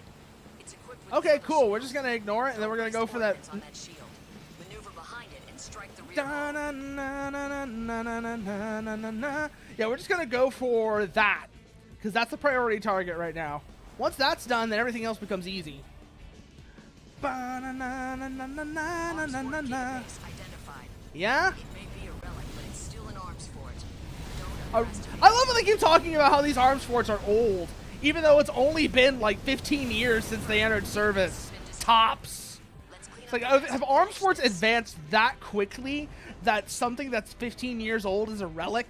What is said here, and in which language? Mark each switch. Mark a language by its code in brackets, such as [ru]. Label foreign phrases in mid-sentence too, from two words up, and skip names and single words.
[en] It's equipped with Okay, cover cool. shield. We're just gonna ignore it, and then we're gonna go for that. Coordinates on that shield. Maneuver behind it and strike the rear Da, wall. na, na, na, na, na, na, na, na, na, na. Yeah, we're just gonna go for that, because that's the priority target right now. Once that's done, then everything else becomes easy. Ba, na, na, na, na, na, na, Arms na, fort na, na. gigabase identified. Yeah? It may be a relic, but it's still an arms fort. Don't I underestimate love how they keep talking about how these arms forts are old, even though it's only been like 15 years since they entered service. Tops. Let's clean It's like, have arms forts advanced that quickly that something that's 15 years old is a relic?